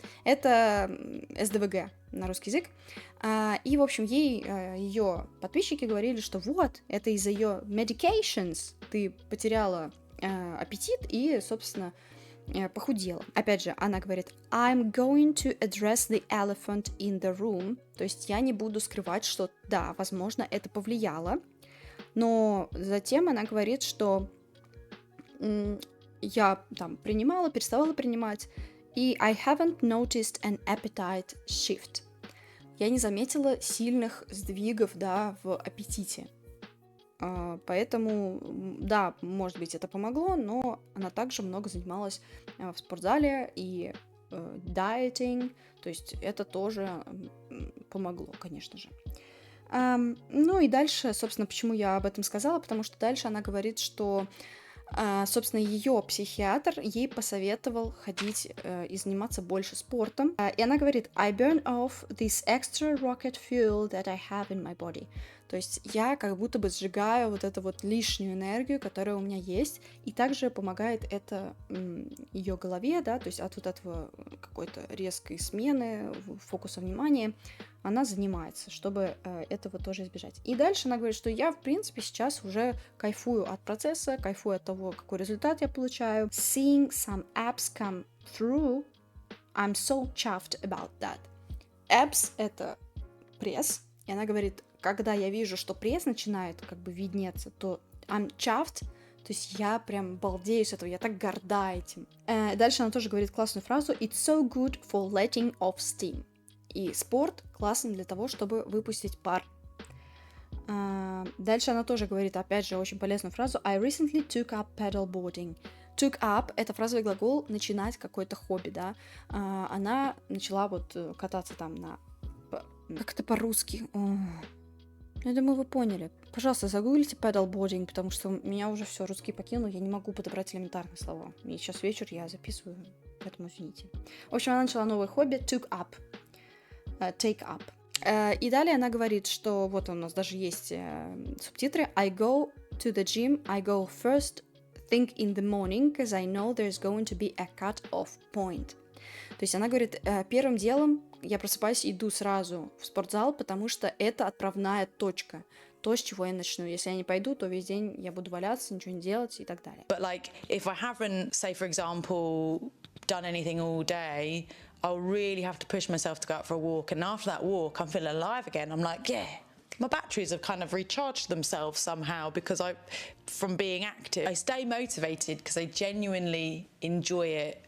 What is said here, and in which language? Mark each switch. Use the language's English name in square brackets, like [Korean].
[Russian] Это СДВГ на русский язык. И, в общем, ее подписчики говорили, что вот, это из-за ее medications ты потеряла аппетит и, собственно, похудела. Опять же, она говорит, [English] I'm going to address the elephant in the room. [Russian] То есть я не буду скрывать, что да, возможно, это повлияло. Но затем она говорит, что я там переставала принимать, и [English] I haven't noticed an appetite shift. [Russian] Я не заметила сильных сдвигов, да, в аппетите. Поэтому, да, может быть, это помогло, но она также много занималась в спортзале и dieting, то есть это тоже помогло, конечно же. И дальше, собственно, почему я об этом сказала, потому что дальше она говорит, что, собственно, ее психиатр ей посоветовал ходить и заниматься больше спортом. И она говорит, [English] I burn off this extra rocket fuel that I have in my body. [Russian] То есть я как будто бы сжигаю вот эту вот лишнюю энергию, которая у меня есть, и также помогает это ее голове, да, то есть от вот этого какой-то резкой смены фокуса внимания она занимается, чтобы этого тоже избежать. И дальше она говорит, что я, в принципе, сейчас уже кайфую от процесса, кайфую от того, какой результат я получаю. [English] Seeing some abs come through, I'm so chuffed about that. [Russian] Abs — это пресс, и она говорит, когда я вижу, что пресс начинает как бы виднеться, то [English] I'm chuffed, [Russian] то есть я прям балдею с этого, я так горда этим. Дальше она тоже говорит классную фразу [English] It's so good for letting off steam. [Russian] И спорт классный для того, чтобы выпустить пар. Дальше она тоже говорит, опять же, очень полезную фразу [English] I recently took up paddleboarding. [Russian] Took up — это фразовый глагол начинать какое-то хобби, да. Она начала вот кататься там на... Как это по-русски? Я думаю, вы поняли. Пожалуйста, загуглите paddleboarding, потому что меня уже все, русский покинул, я не могу подобрать элементарные слова. И сейчас вечер, я записываю, поэтому извините. В общем, она начала новое хобби, [English] took up, take up. [Russian] И далее она говорит, что вот у нас даже есть субтитры. [English] I go to the gym, I go first thing in the morning, because I know there's going to be a cut-off point. [Russian] То есть она говорит, первым делом я просыпаюсь и иду сразу в спортзал, потому что это отправная точка то, с чего я начну. Если я не пойду, то весь день я буду валяться, ничего не делать и так далее. [English] But like, if I haven't, say for example, done anything all day, I'll really have to push myself to go out for a walk. And after that walk, I'm feeling alive again. I'm like, yeah, my batteries have kind of recharged themselves somehow because from being active. I stay motivated because I genuinely enjoy it.